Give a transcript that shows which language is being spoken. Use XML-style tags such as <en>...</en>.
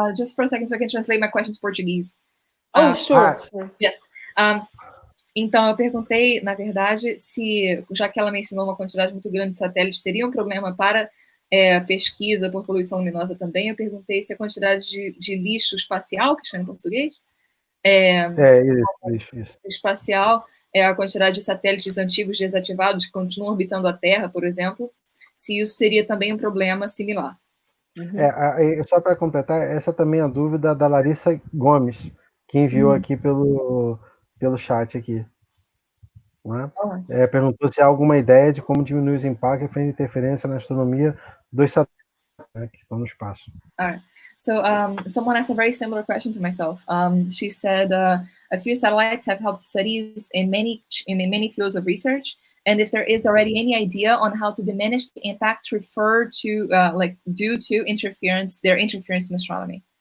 <en>Just for a second, so I can translate my question to Portuguese. Sure. Yes.</en> <pt>Então, eu perguntei, na verdade, se, já que ela mencionou uma quantidade muito grande de satélites, seria um problema para pesquisa por poluição luminosa também. Eu perguntei se a quantidade de lixo espacial, que chama em português, Isso. espacial, a quantidade de satélites antigos desativados que continuam orbitando a Terra, por exemplo, se isso seria também um problema similar. Só para completar, essa também é a dúvida da Larissa Gomes, que enviou aqui pelo chat aqui. Perguntou se há alguma ideia de como diminuir os impactos e interferência na astronomia dos satélites que estão no espaço.</pt> <en>So someone asked a very similar question to myself. She said a few satellites have helped studies in many fields of research, and if there is already any idea on how to diminish the impact referred to due to their interference in astronomy.</en>